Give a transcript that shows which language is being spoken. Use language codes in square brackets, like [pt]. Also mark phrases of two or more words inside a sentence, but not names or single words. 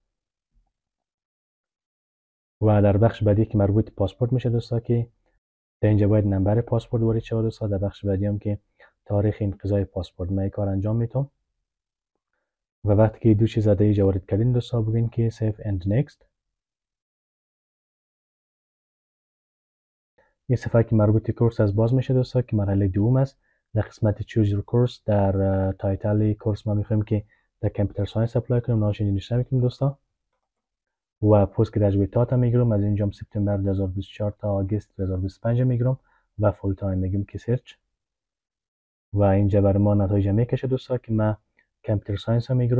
[fa] و در بخش بعدی که مربوط پاسپورت میشه دوستا، که در اینجا باید نمبر پاسپورت وارد شود دوستا. در بخش بعدی هم که تاریخ انقضای پاسپورت، من کار انجام میتونم. و وقتی که دو چیز در اینجا وارد کردین دوستا، بگین که [en] save and next. [fa] این صفحه که مربوط کورس از باز میشه دوستا، که مرحله دوم است. در قسمت [en] choose your course، [fa] در [en] title course [fa] ما میخوایم که در [en] computer science [fa] اپلای کنیم، نامش اینجا نوشته میکنیم دوستا. و [en] postgraduate [fa] داتا میگیرم، از اینجا سپتامبر 2024 تا آگوست 2025 میگیرم. و [en] full time [fa] میگیم که سرچ. و اینجا بر ما نتایج میکشه دوستا، که من [en] computer science [fa] ها میگیرم.